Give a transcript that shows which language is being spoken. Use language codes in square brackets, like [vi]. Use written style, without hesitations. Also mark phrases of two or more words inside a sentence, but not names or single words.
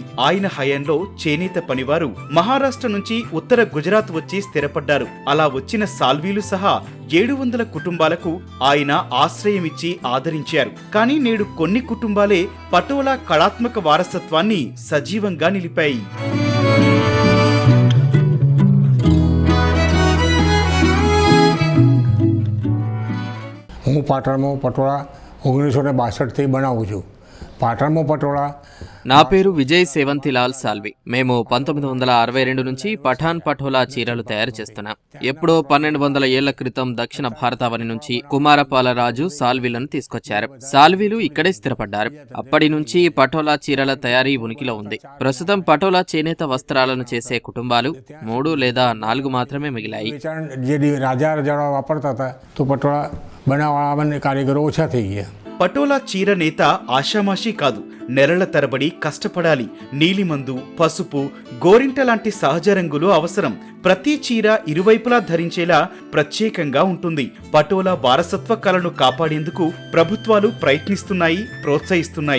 [te] ఆయన హయాంలో చేనేత పనివారు మహారాష్ట్ర నుంచి ఉత్తర గుజరాత్ వచ్చి స్థిరపడ్డారు. అలా వచ్చిన సాల్వీలు సహా 700 కుటుంబాలకు ఆయన ఆశ్రయమిచ్చి ఆదరించారు. కానీ నేడు కొన్ని కుటుంబాలే పటోలా కళాత్మక వారసత్వాన్ని సజీవంగా నిలిపాయి. [gu] હું પાટણમાં પટોળા 1962થી બનાવું છું. પાટણમાં પટોળા. [te] నా పేరు విజయ్ సేవంతిలాల్ సాల్వి. మేము 1962 నుంచి పఠాన్ పటోలా చీరలు తయారు చేస్తున్నాం. ఎప్పుడో 1200 ఏళ్ల క్రితం దక్షిణ భారతావని నుంచి కుమారపాలరాజు సాల్వీలను తీసుకొచ్చారు. సాల్వీలు ఇక్కడే స్థిరపడ్డారు. అప్పటి నుంచి పటోలా చీరల తయారీ ఉనికిలో ఉంది. ప్రస్తుతం పటోలా చేనేత వస్త్రాలను చేసే కుటుంబాలు 3 లేదా 4 మాత్రమే మిగిలాయి. [gu] રાજા રજાડા વાપરતા હતા તો પટોળા બનાવવાના કારીગરો ઓછા થઈ ગયા. [te] పటోలా చీర నేత ఆషామాషీ కాదు. నెలల తరబడి కష్టపడాలి. నీలిమందు, పసుపు, గోరింట లాంటి సహజ రంగులు అవసరం. ప్రతి చీర ఇరువైపులా ధరించేలా ప్రత్యేకంగా ఉంటుంది. పటోలా వారసత్వ కళను కాపాడేందుకు ప్రభుత్వాలు ప్రయత్నిస్తున్నాయి, ప్రోత్సహిస్తున్నాయి.